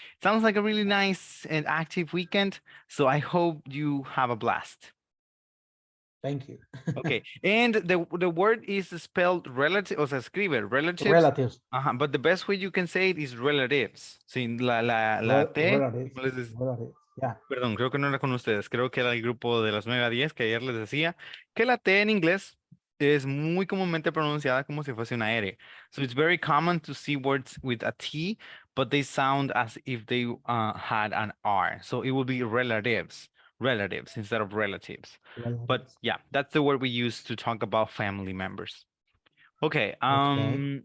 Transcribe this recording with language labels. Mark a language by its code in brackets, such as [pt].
[en] Sounds like a really nice and active weekend. So I hope you have a blast. Thank you. Okay, and the word is spelled relative, [es] o se escribe [en] relatives. Relatives. But the best way you can say it is relatives. [es] Sin la T. [en] Relatives. [es] ¿cómo les dice? [en] Relatives. Yeah. [es] Perdón, creo que no era con ustedes. Creo que era el grupo de las 9 a 10 que ayer les decía que la T en inglés es muy comúnmente pronunciada como si fuese una R. [en] So it's very common to see words with a T, but they sound as if they had an R. So it would be relatives instead of relatives. But Relatives. yeah, that's the word we use to talk about family members. Okay, Okay.